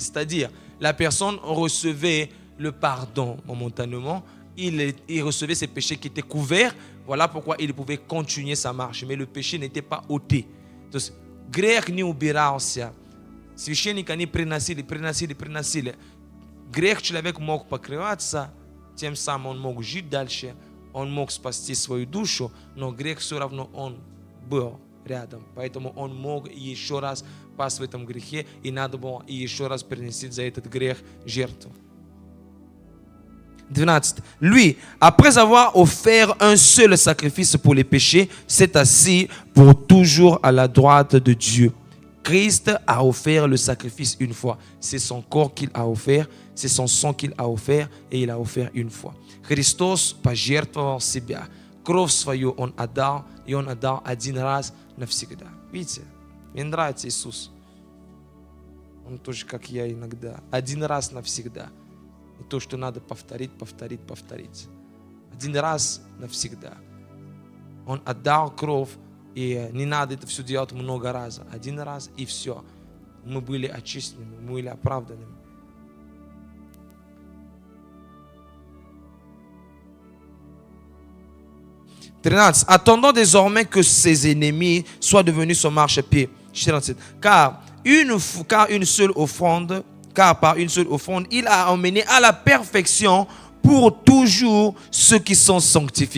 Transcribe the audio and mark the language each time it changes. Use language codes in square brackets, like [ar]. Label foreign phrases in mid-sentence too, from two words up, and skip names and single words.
[fr] C'est-à-dire, la personne recevait le pardon momentanément, il recevait ses péchés qui étaient couverts. Voilà pourquoi il pouvait continuer sa marche. Mais le péché n'était pas ôté. Donc, [ru] грех не убирался. Священника не приносили. Грех человек мог покрываться, тем самым он мог жить дальше, он мог спасти свою душу, но грех все равно он был рядом. Поэтому он мог еще раз пасть в этом грехе, и надо было еще раз принести за этот грех жертву. 12. [fr] Lui, après avoir offert un seul sacrifice pour les péchés, s'est assis pour toujours à la droite de Dieu. Christ a offert le sacrifice une fois. C'est son corps qu'il a offert, c'est son sang qu'il a offert, et il a offert une fois. [ru] Христос пожертвовал себя. Кровь свою Он отдал, и Он отдал один раз навсегда. Видите, мне нравится Иисус. Он тоже, как я иногда. Один раз навсегда. И то, что надо повторить. Один раз навсегда. Он отдал кровь, и не надо это все делать много раз. Один раз, и все. Мы были очищены, мы были оправданы. [fr] Attendons désormais que ses ennemis soient devenus son marchepied. Car par une seule offrande, il a emmené à la perfection pour toujours ceux qui sont sanctifiés.